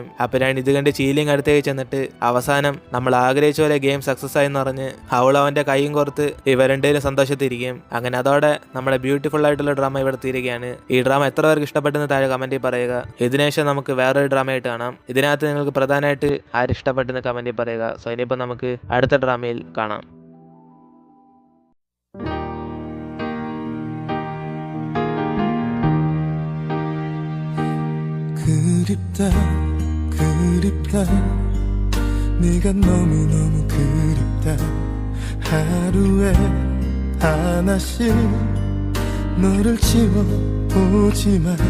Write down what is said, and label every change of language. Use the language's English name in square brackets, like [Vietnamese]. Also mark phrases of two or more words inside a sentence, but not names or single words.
[Malayalam] അപ്പോഴാണ് ഇത് കണ്ട് ചീലിങ് അടുത്തേക്ക് ചെന്നിട്ട് അവസാനം നമ്മൾ ആഗ്രഹിച്ച പോലെ [English] game success [Malayalam] ആയി എന്ന് പറഞ്ഞ് അവൾ അവന്റെ കൈയും കോർത്ത് ഇവരെന്തേലും സന്തോഷത്തിരിക്കും. അങ്ങനെ അതോടെ നമ്മുടെ ബ്യൂട്ടിഫുൾ ആയിട്ടുള്ള ഡ്രാമ ഇവിടെ തീരുകയാണ്. ഈ ഡ്രാമ എത്ര പേർക്ക് ഇഷ്ടപ്പെട്ടെന്ന് താഴെ കമന്റിൽ പറയുക. ഇതിനുശേഷം നമുക്ക് വേറൊരു ഡ്രാമയായിട്ട് കാണാം. ഇതിനകത്ത് നിങ്ങൾക്ക് പ്രധാനമായിട്ട് ആരിഷ്ടപ്പെട്ടെന്ന് കമന്റിൽ പറയുക. സോ ഇനിയിപ്പോൾ നമുക്ക് അടുത്ത ഡ്രാമയിൽ കാണാം. [Korean] 그립다 그립다 네가 너무너무 그립다 하루에 하나씩 너를 지워보지만